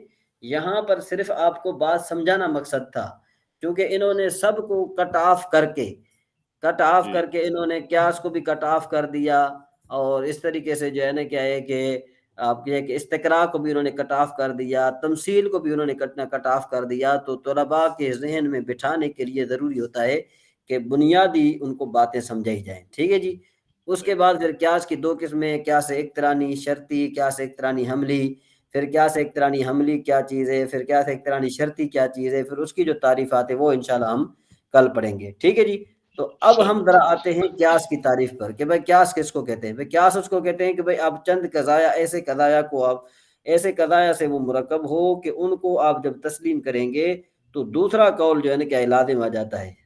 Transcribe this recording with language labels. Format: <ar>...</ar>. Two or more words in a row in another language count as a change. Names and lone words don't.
<ur>یہاں پر صرف آپ کو بات سمجھانا مقصد تھا، کیونکہ انہوں نے سب کو کٹ آف کر کے انہوں نے قیاس کو بھی کٹ آف کر دیا، اور اس طریقے سے جو ہے نا کیا ہے کہ آپ یہ کہ استقراء کو بھی انہوں نے کٹ آف کر دیا، تمثیل کو بھی انہوں نے کٹ آف کر دیا. تو طلباء کے ذہن میں بٹھانے کے لیے ضروری ہوتا ہے کہ بنیادی ان کو باتیں سمجھائی جائیں. ٹھیک ہے جی. اس کے بعد پھر قیاس کی دو قسمیں، قیاس اقترانی شرطی، قیاس اقترانی حملی. پھر قیاس اقترانی حملی کیا چیز ہے، پھر قیاس اقترانی شرطی کیا چیز ہے، پھر اس کی جو تعریفات ہے وہ انشاءاللہ ہم کل پڑھیں گے. ٹھیک ہے جی. تو اب ہم ذرا آتے ہیں قیاس کی تعریف پر کہ بھائی قیاس کس کو کہتے ہیں. بھائی قیاس اس کو کہتے ہیں کہ بھائی آپ چند قضایا ایسے قضایا کو آپ ایسے قضایا سے وہ مرکب ہو کہ ان کو آپ جب تسلیم کریں گے تو دوسرا قول جو ہے نا کیا لازم آ جاتا ہے.</ur>